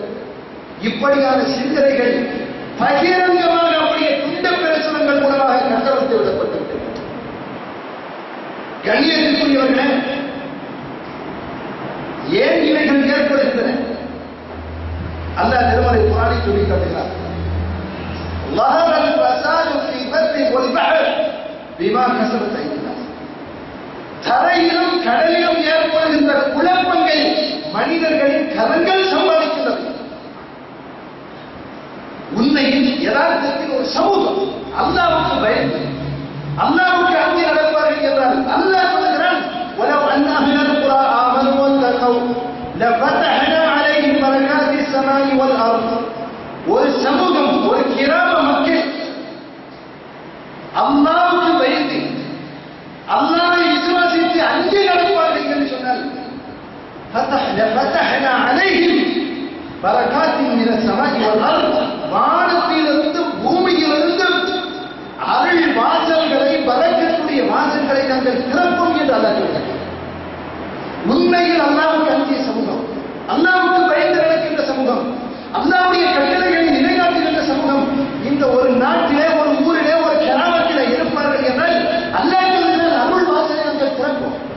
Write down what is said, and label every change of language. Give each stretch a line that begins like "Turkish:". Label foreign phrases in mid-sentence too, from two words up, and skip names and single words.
Tamil: இப்படியான சிந்தனைகள் பகிரங்கமாக அப்படியே துண்ட பிரசுரங்கள் மூலமாக கட்டவிழ்த்து விடப்பட்டிருக்கிறது. கண்ணியத்திற்குரியவர்களே, ஏன் இவைகள் ஏற்படுகின்றன? அல்லாஹ் திருமறை குர்ஆனில் சொல்லி காட்டுகிறார்.
Arabic: ظهر الفساد في البر والبحر بما كسبت أيدي الناس.
Tamil: தரையிலும் கடலிலும் ஏற்படுகின்ற குழப்பங்கள் மனிதர்களின் கரங்கள் சம்பாதிக்கின்றது. உன்ன உண்மையில் யதார்த்தத்தில் ஒரு சமூகம் அல்லாஹ்வுக்கு பயந்து அல்லாஹ்வுக்கு அஞ்சி நடப்பார்கள் என்றால் அல்லாஹ் சொல்கிறான் وَلَوْ
Arabic: أَنَّ أَهْلَ الْقُرَىٰ آمَنُوا وَاتَّقَوْا لَفَتَحْنَا عَلَيْهِمْ بَرَكَاتِ السَّمَاءِ وَالْأَرْضِ
Tamil: ஒரு சமூகம் ஒரு கிராம மக்கள் அல்லாஹ்வுக்கு பயந்து அல்லாஹ்வை விசுவாசித்து அஞ்சி நடப்பார்கள் என்று சொன்னால்
Arabic: لَفَتَحْنَا عَلَيْهِمْ بَرَكَاتٍ مِنَ السَّمَاءِ وَالْأَرْضِ
Tamil: வானத்திலிருந்து பூமியிலிருந்து அருள் வாசல்களை பரக்கத்துடைய வாசல்களை நாங்கள் திறப்போம் என்று அல்லாஹ் சொல்கிறார். உண்மையில் அல்லாஹ்வுக்கு அஞ்சிய சமூகம், அல்லாஹ்வுக்கு பயந்து நடக்கின்ற சமூகம், அல்லாஹ்வுடைய கட்டளைகளை நிலைநாட்டுகின்ற சமூகம் இந்த ஒரு நாட்டிலே ஒரு ஊரிலே ஒரு கிராமத்திலே இருப்பார்கள் என்றால் அல்லாஹ் சொல்கிறார் அருள் வாசலை நாங்கள் திறப்போம்.